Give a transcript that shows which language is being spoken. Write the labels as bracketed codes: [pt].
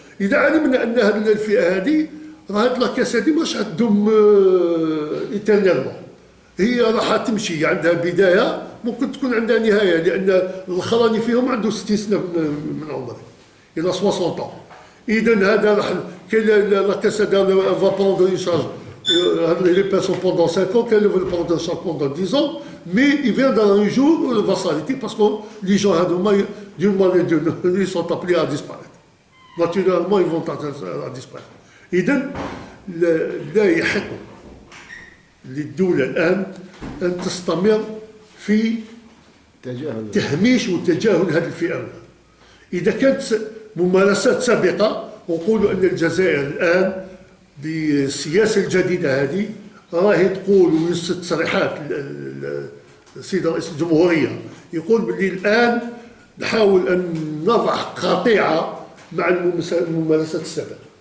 [ar] إذا علمنا أن هذه الفئة هذه هذه لاكاس هذه ماش حتدوم ايترنيلمون، هي راح تمشي، عندها بداية ممكن تكون عندها نهاية، لأن الأخراني فيهم عنده 60 سنة من عمره إلى 60 ans. إذا هذا راح كاين لاكاس هذا فا بروندر شارج [fr] les personnes pendant 5 ans, qu'elles veulent prendre chaque pendant 10 ans, mais il vient dans un jour où il va s'arrêter parce que les gens, d'une manière ou d'une autre, ils sont appelés à disparaître. Naturellement, ils vont à disparaître. [ar] إذن لا يحق للدولة الآن أن تستمر في تهميش وتجاهل هذه الفئة. إذا كانت ممارسات سابقة، نقول أن الجزائر الآن بالسياسة الجديدة هذه راهي تقول ويصل تصريحات السيد رئيس الجمهورية يقول باللي الآن نحاول أن نضع قاطعة مع الممارسات السابقة.